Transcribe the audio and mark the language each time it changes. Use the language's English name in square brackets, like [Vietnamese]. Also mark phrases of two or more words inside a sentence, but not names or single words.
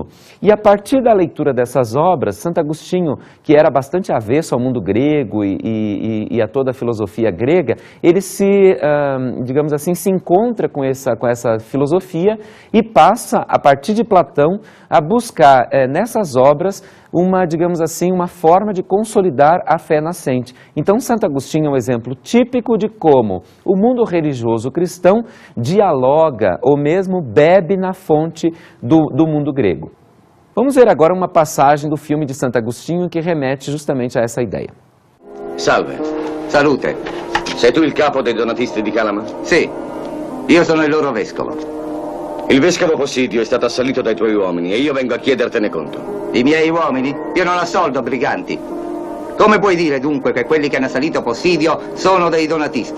[Portuguese] E a partir da leitura dessas obras, Santo Agostinho, que era bastante avesso ao mundo grego e a toda a filosofia grega, ele digamos assim, se encontra com essa filosofia e passa, a partir de Platão, a buscar nessas obras digamos assim, uma forma de consolidar a fé nascente. Então, Santo Agostinho é um exemplo típico de como o mundo religioso cristão dialoga ou mesmo bebe na fonte do mundo grego. Vamos ver agora uma passagem do filme de Santo Agostinho que remete justamente a essa ideia. [Italian] Salve. Salute. Sei tu il capo dei donatisti di Calama? Sì, io sono il loro vescovo. Il vescovo Possidio è stato assalito dai tuoi uomini e io vengo a chiedertene conto. I miei uomini? Io non assoldo briganti. Come puoi dire dunque che quelli che hanno assalito Possidio sono dei donatisti?